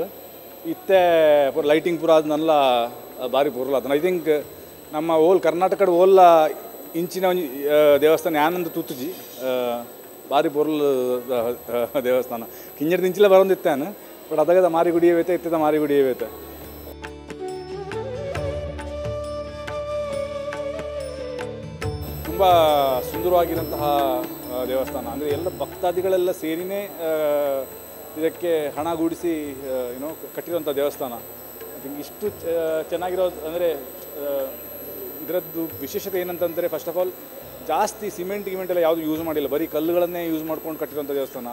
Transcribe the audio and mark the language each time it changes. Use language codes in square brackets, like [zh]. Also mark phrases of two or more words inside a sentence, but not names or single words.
[tcy] ಇತ್ತೆ ಪೂರ ಲೈಟಿಂಗ್ ಪೂರ ಅದು ನಲ್ಲ ಭಾರಿ ಪೂರಲ್ಲ ಅದನ್ನು [en] I think [tcy] ನಮ್ಮ ಓಲ್ ಕರ್ನಾಟಕದ ಓಲ್ಲ ಇಂಚಿನ ಒಂಜಿ ದೇವಸ್ಥಾನ ಯಾನಂದು ತೂತುಜಿ ಭಾರಿ ಪೂರಲ್ ದೇವಸ್ಥಾನ ಕಿಂಜರದ ಇಂಚಿಲ ಬರೋದಿತ್ತಾನು. ಬಟ್ ಅದಾಗದ ಮಾರಿಗುಡಿಯೇ ಬೇತೆ ಇತ್ತದ ಮಾರಿಗುಡಿಯೇ ಬೇತೆ. [kn] ತುಂಬ ಸುಂದರವಾಗಿರುವಂತಹ ದೇವಸ್ಥಾನ. ಅಂದರೆ ಎಲ್ಲ ಭಕ್ತಾದಿಗಳೆಲ್ಲ ಸೇರಿನೇ ಇದಕ್ಕೆ ಹಣ ಗೂಡಿಸಿ ಕಟ್ಟಿರುವಂಥ ದೇವಸ್ಥಾನ. [en] I think [kn] ಇಷ್ಟು ಚೆನ್ನಾಗಿರೋದು ಅಂದರೆ ಇದರದ್ದು ವಿಶೇಷತೆ ಏನಂತಂದರೆ, [en] first of all [kn] ಜಾಸ್ತಿ ಸಿಮೆಂಟ್ ಎಲ್ಲ ಯಾವುದು ಯೂಸ್ ಮಾಡಿಲ್ಲ, ಬರೀ ಕಲ್ಲುಗಳನ್ನೇ ಯೂಸ್ ಮಾಡ್ಕೊಂಡು ಕಟ್ಟಿರುವಂಥ ದೇವಸ್ಥಾನ.